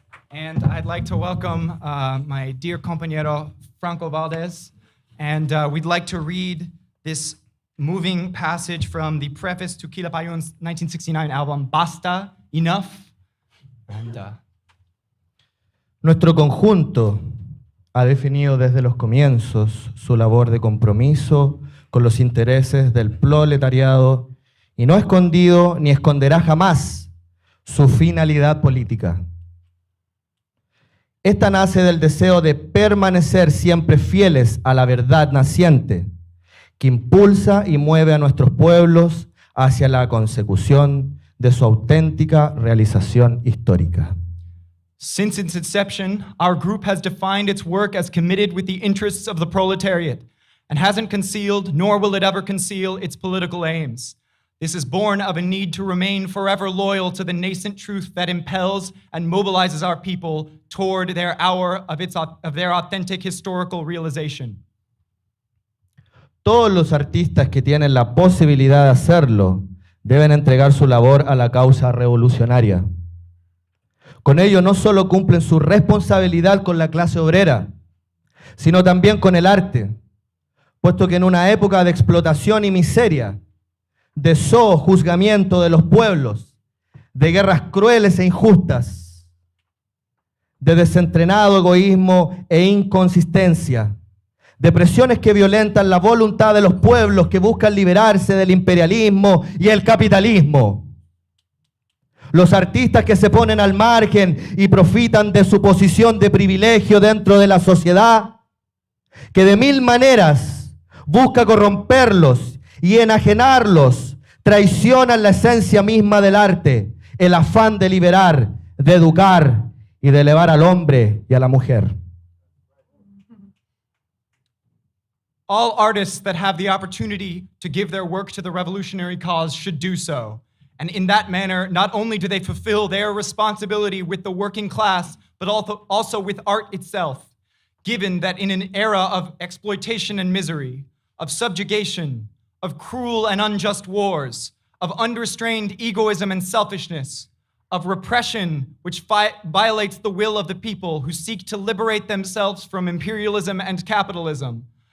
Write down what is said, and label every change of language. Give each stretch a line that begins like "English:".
English: And I'd like to welcome my dear compañero Franco Valdez. And we'd like to read this moving passage from the preface to Quilapayún's 1969 album, Basta, Enough. And,
Spanish: Nuestro conjunto ha definido desde los comienzos su labor de compromiso con los intereses del proletariado y no ha escondido ni esconderá jamás su finalidad política. Esta nace del deseo de permanecer siempre fieles a la verdad naciente que impulsa y mueve a nuestros pueblos hacia la consecución de su auténtica realización histórica.
English: Since its inception, our group has defined its work as committed with the interests of the proletariat and hasn't concealed, nor will it ever conceal, its political aims. This is born of a need to remain forever loyal to the nascent truth that impels and mobilizes our people toward their hour of their authentic historical realization.
Spanish: Todos los artistas que tienen la posibilidad de hacerlo deben entregar su labor a la causa revolucionaria. Con ello no solo cumplen su responsabilidad con la clase obrera, sino también con el arte, puesto que en una época de explotación y miseria, de sojuzgamiento de los pueblos, de guerras crueles e injustas, de desentrenado egoísmo e inconsistencia, de presiones que violentan la voluntad de los pueblos que buscan liberarse del imperialismo y el capitalismo. Los artistas que se ponen al margen y profitan de su posición de privilegio dentro de la sociedad, que de mil maneras busca corromperlos y enajenarlos, traicionan la esencia misma del arte, el afán de liberar, de educar y de elevar al hombre y a la mujer.
English: All artists that have the opportunity to give their work to the revolutionary cause should do so. And in that manner, not only do they fulfill their responsibility with the working class, but also with art itself, given that in an era of exploitation and misery, of subjugation, of cruel and unjust wars, of unrestrained egoism and selfishness, of repression which violates the will of the people who seek to liberate themselves from imperialism and capitalism,